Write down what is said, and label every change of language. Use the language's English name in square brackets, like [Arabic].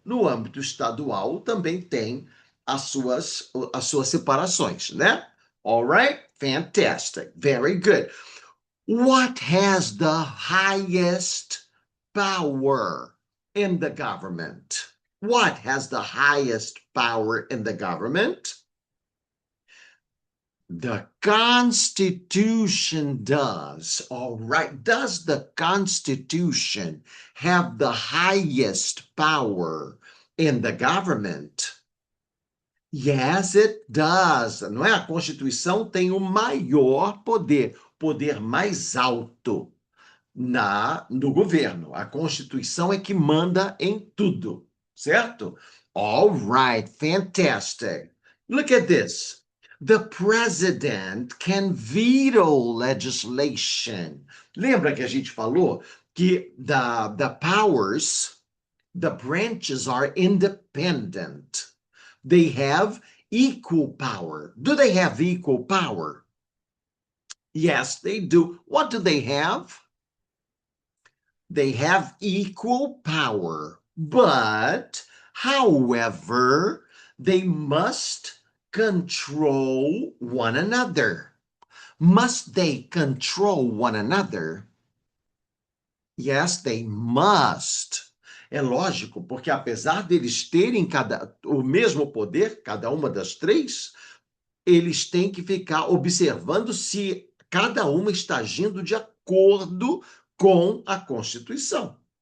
[Portuguese] No âmbito estadual também tem as suas separações, né? [English] All right? Fantastic. Very good. What has the highest power in the government? What has the highest power in the government? The Constitution does. All right. Does the Constitution have the highest power in the government? Yes, it does. [Portuguese] Não é? A Constituição tem o maior poder, poder mais alto no governo. A Constituição é que manda em tudo, certo? [English] All right, fantastic. Look at this. The president can veto legislation. [Portuguese] Lembra que a gente falou que [English] the powers, the branches are independent. They have equal power. Do they have equal power? Yes, they do. What do they have? They have equal power, but however, they must control one another. Must they control one another? Yes, they must. [Portuguese] É lógico, porque apesar deles terem o mesmo poder, cada uma das três, eles têm que ficar observando se cada uma está agindo de acordo com a Constituição.